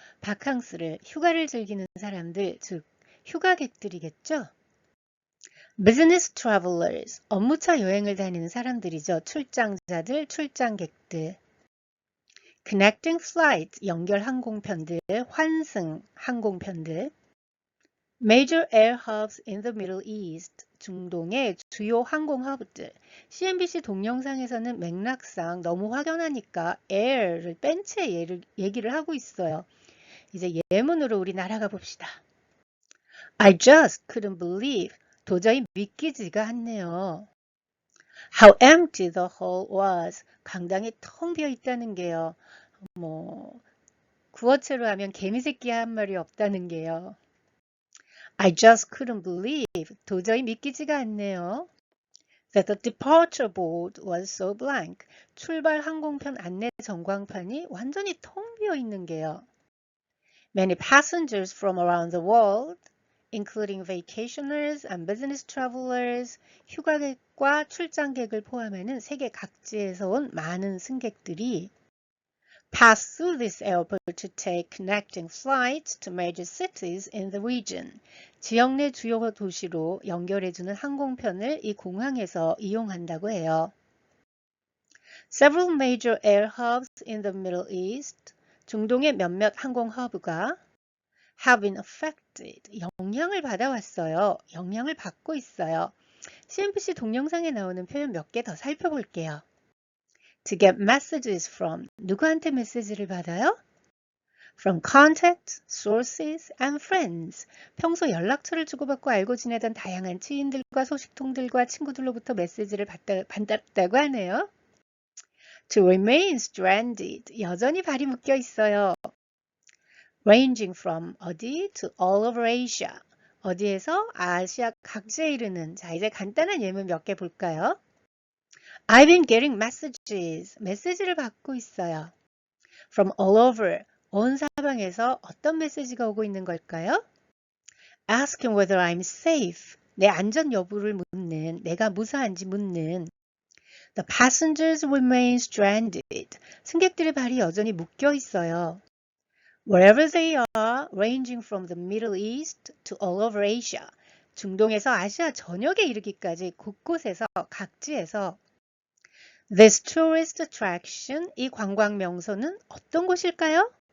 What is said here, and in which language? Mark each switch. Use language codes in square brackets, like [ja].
[ko] 바캉스를 휴가를 즐기는 사람들, 즉 휴가객들이겠죠. [en] Business travelers [ko] 업무차 여행을 다니는 사람들이죠. 출장자들, 출장객들. [en] Connecting flights [ko] 연결 항공편들, 환승 항공편들. [en] Major air hubs in the Middle East [ko] 중동의 주요 항공 허브들. CNBC 동영상에서는 맥락상 너무 확연하니까 air를 뺀 채 얘기를 하고 있어요. 이제 예문으로 우리 날아가 봅시다. [en] I just couldn't believe [ko] 도저히 믿기지가 않네요. [en] How empty the hall was [ko] 강당이 텅 비어 있다는 게요. 구어체로 하면 개미새끼 한 마리 없다는 게요. [en] I just couldn't believe [ko] 도저히 믿기지가 않네요. [en] That the departure board was so blank. [ko] 출발 항공편 안내 전광판이 완전히 텅 비어 있는 게요. [en] Many passengers from around the world, including vacationers and business travelers, [ko] 휴가객과 출장객을 포함하는 세계 각지에서 온 많은 승객들이 [en] pass through this airport to take connecting flights to major cities in the region. [ko] 지역 내 주요 도시로 연결해주는 항공편을 이 공항에서 이용한다고 해요. [en] Several major air hubs in the Middle East, [ko] 중동의 몇몇 항공 허브가 [en] have been affected, [ko] 영향을 받아왔어요. 영향을 받고 있어요. CNBC 동영상에 나오는 표현 몇 개 더 살펴볼게요. [en] To get messages from, [ko] 누구한테 메시지를 받아요? [en] From contacts, sources, and friends. [ko] 평소 연락처를 주고받고 알고 지내던 다양한 지인들과 소식통들과 친구들로부터 메시지를 받았다고 하네요. [en] To remain stranded, [ko] 여전히 발이 묶여 있어요. [en] Ranging from [ko] 어디 [en] to all over Asia. [ko] 어디에서 아시아 각지에 이르는. 자, 이제 간단한 예문 몇 개 볼까요? [en] I've been getting messages. [ko] 메시지를 받고 있어요. [en] From all over. [ko] 온 사방에서 어떤 메시지가 오고 있는 걸까요? [en] Asking whether I'm safe. [ko] 내 안전 여부를 묻는, 내가 무사한지 묻는. [en] The passengers remain stranded. [ko] 승객들의 발이 여전히 묶여 있어요. [en] Wherever they are, ranging from the Middle East to all over Asia. [ko] 중동에서 아시아 전역에 이르기까지 곳곳에서, 각지에서 [en] This tourist attraction, [ko] 이 관광 명소는 어떤 곳일까요?